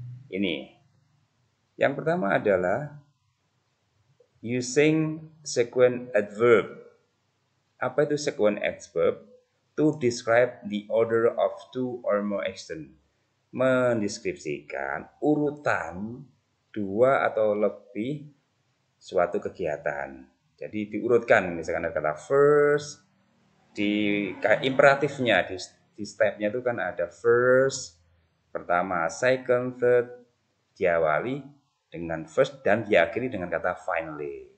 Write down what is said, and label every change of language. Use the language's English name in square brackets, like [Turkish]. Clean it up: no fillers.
[Indonesian] Ini, yang pertama adalah using sequence adverb. Apa itu sequence adverb? [English] To describe the order of two or more action. [Indonesian] Mendeskripsikan urutan dua atau lebih suatu kegiatan. Jadi diurutkan, misalkan ada kata first, di imperatifnya di stepnya itu kan ada first, pertama, second, third, diawali dengan first dan diakhiri dengan kata finally.